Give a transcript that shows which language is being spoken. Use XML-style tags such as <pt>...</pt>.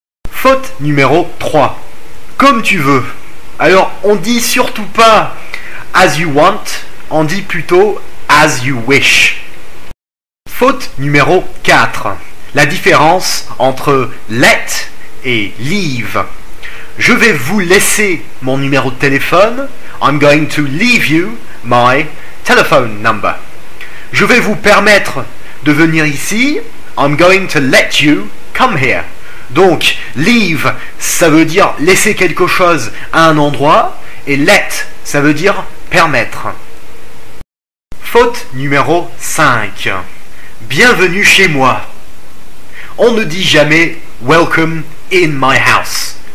<fr>Faute numéro 3. Comme tu veux. Alors, on dit surtout pas</fr> <en>as you want,</en> <fr>on dit plutôt</fr> <en>as you wish.</en> <fr>Faute numéro 4. La différence entre let et leave. Je vais vous laisser mon numéro de téléphone.</fr> <en>I'm going to leave you my telephone number.</en> <fr>Je vais vous permettre de venir ici.</fr> <en>I'm going to let you come here.</en> <fr>Donc, leave, ça veut dire laisser quelque chose à un endroit. Et let, ça veut dire permettre. Faute numéro 5. Bienvenue chez moi. On ne dit jamais</fr> <en>welcome in my house.</en>